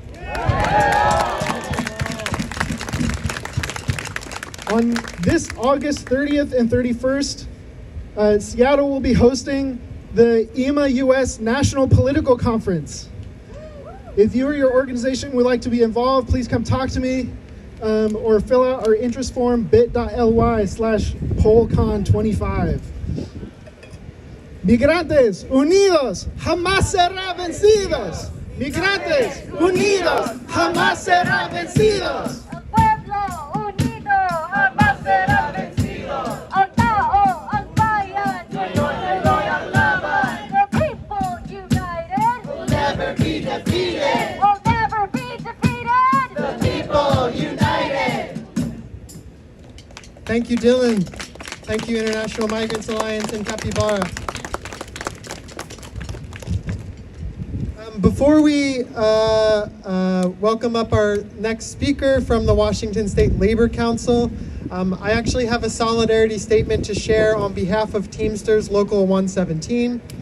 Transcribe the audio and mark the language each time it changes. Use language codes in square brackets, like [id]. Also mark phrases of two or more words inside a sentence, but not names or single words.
[en] On this August 30th and 31st, Seattle will be hosting the EMA US National Political Conference. If you or your organization would like to be involved, please come talk to me or fill out our interest form bit.ly/PolCon25. [es] Migrantes unidos jamás serán vencidos. Migrantes unidos jamás serán vencidos. El pueblo unido jamás será vencido. [tl] Ang tao, ang bayan, ngayon ay ang laban. [en] The people united will never be defeated. Will never be defeated. The people united. Thank you, Dylan. Thank you, International Migrants Alliance and Capybara. Before we welcome up our next speaker from the Washington State Labor Council, I actually have a solidarity statement to share on behalf of Teamsters Local 117.